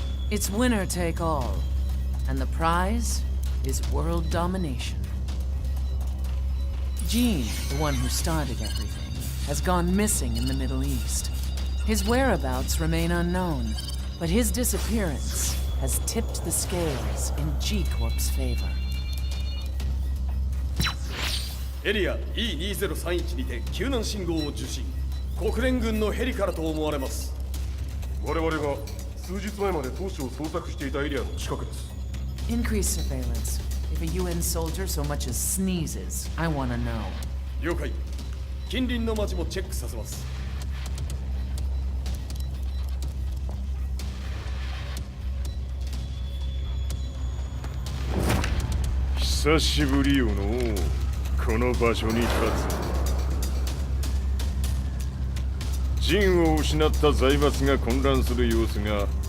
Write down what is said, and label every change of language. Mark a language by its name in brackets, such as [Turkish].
[English] It's winner take all, and the prize is world domination. Jin, the one who started everything, has gone missing in the Middle East. His whereabouts remain unknown, but his disappearance has tipped the scales in G Corp's favor. [Japanese] エリア E2031 にて救難信号を受信。国連軍のヘリからと思われます。我々が数日前まで当初を捜索していたエリアの近くです。 [English] Increase surveillance. If a UN soldier so much as sneezes, I wanna know. [Japanese] 了解。近隣の町もチェックさせます。久しぶりよのこの場所に立つ。陣を失った財閥が混乱する様子が